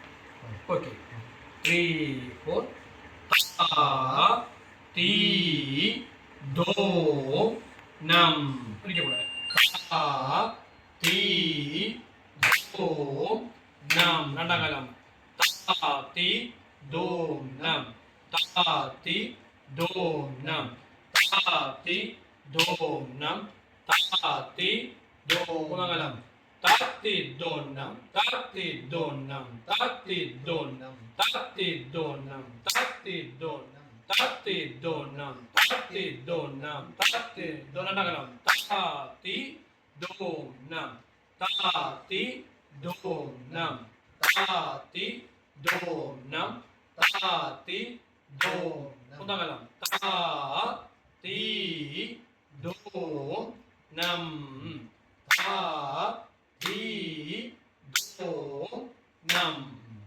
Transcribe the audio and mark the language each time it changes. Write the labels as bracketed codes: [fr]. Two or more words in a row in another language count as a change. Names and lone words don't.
[ml] ഓക്കെ 3 4 തീ ദോ നം ഒരിക്കൽ തീ ദോ നം രണ്ടാം കാലം തീ ദോ നം തീ ദോ നം തീ ദോ നം Tati donam, tati donam, tati donam, tati donam, tati donam, tati donam, tati donam, tati donam, tati donam, tati donam, tati donam, tati donam, tati donam, tati donam. Nam tha thi do nam